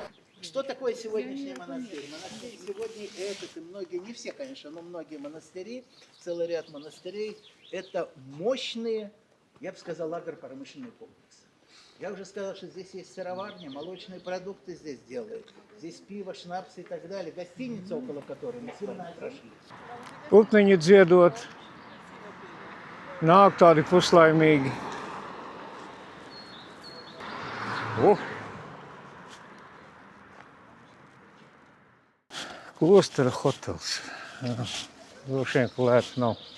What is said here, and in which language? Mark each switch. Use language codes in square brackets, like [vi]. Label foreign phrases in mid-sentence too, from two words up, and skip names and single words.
[ru] Что такое сегодняшний монастырь? Монастырь сегодня этот и многие, не все, конечно, но многие монастыри, целый ряд монастырей, это мощные, я бы сказал, агропромышленные комплексы. Я уже сказал, что здесь есть сыроварня, молочные продукты здесь делают. Здесь пиво, шнапсы и так далее. Гостиница, около которой мы с вами прошли. [lv] Putniņi dziedot, nāk tādi puslaimīgi. Klostera hotels. Droši vien, ka lēts nav.